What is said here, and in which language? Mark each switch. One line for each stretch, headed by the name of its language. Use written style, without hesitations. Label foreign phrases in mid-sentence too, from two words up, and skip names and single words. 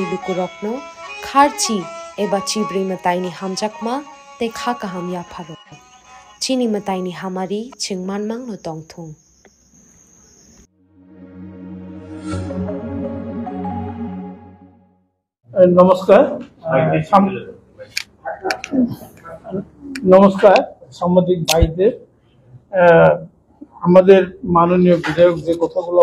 Kok Borok: Lukurokno Kharchi Eba Chibri Mataini Hamjakma Te Khakaham Yaparo Chini Mataini Hamari Chingmanmang no Tongthung
Bangla: নমস্কার সাংবাদিক ভাইদের, আমাদের মাননীয় বিধায়ক যে কথাগুলো